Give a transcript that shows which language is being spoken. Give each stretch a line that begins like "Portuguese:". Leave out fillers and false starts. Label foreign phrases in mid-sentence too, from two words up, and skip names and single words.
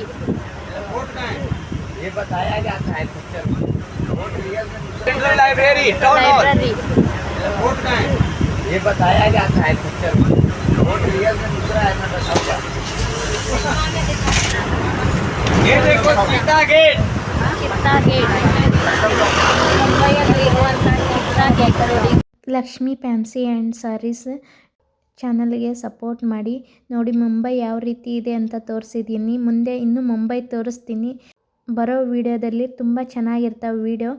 Hindi: ये बताया जाता है पिक्चर में. सेंट्रल लाइब्रेरी टाउन हॉल ये बताया जाता है पिक्चर में. रियल में दूसरा है, मैं बताऊंगा. ये देखो चीता गेट.
Kannada: ಮುಂಬೈಯಲ್ಲಿ ಇರುವಂಥ ಚೀತಾ ಗೇಟ್. ಲಕ್ಷ್ಮಿ ಫ್ಯಾನ್ಸಿ ಆ್ಯಂಡ್ ಸಾರೀಸ್ ಚಾನಲ್ಗೆ ಸಪೋರ್ಟ್ ಮಾಡಿ. ನೋಡಿ ಮುಂಬೈ ಯಾವ ರೀತಿ ಇದೆ ಅಂತ ತೋರಿಸಿದ್ದೀನಿ. ಮುಂದೆ ಇನ್ನೂ ಮುಂಬೈ ತೋರಿಸ್ತೀನಿ. ಬರೋ ವಿಡಿಯೋದಲ್ಲಿ ತುಂಬ ಚೆನ್ನಾಗಿರ್ತಾವೆ ವಿಡಿಯೋ.